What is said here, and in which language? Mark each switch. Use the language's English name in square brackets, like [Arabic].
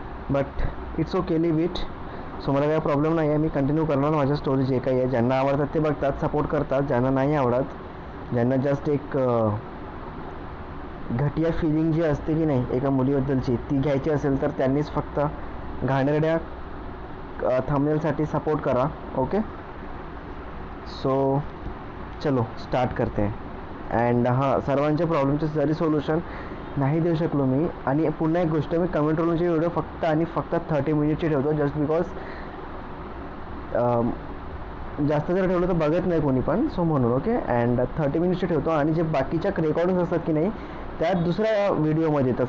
[English] But it's okay, leave it. [Marathi] So मला काही problem नाही आहे, मी कंटिन्यू करणार माझ्या स्टोरी. जे काही आहे, ज्यांना आवडतात ते बघतात, सपोर्ट करतात. ज्यांना नाही आवडत, ज्यांना जस्ट एक घटिया फिलिंग जी असते की नाही एका मुलीबद्दलची, ती घ्यायची असेल तर त्यांनीच फक्त घाणेरड्या थंबनेलसाठी सपोर्ट करा. [Hindi] ओके, सो चलो स्टार्ट करते हैं. [Marathi] अँड हां, सर्वांच्या प्रॉब्लेमचे जरी सोल्युशन नाही देऊ शकलो मी. आणि पुन्हा एक गोष्ट, मी कमेंट रोलचे व्हिडिओ फक्त आणि फक्त 30 मिनिटचे ठेवतो, जस्ट बिकॉज जास्त जर ठेवलं तर बघत नाही कोणी पण, सो म्हणून. ओके, अँड 30 मिनिट्सचे ठेवतो. आणि जे बाकीच्या रेकॉर्डिंग्स असतात की नाही, त्यात दुसऱ्या व्हिडिओमध्ये येतात.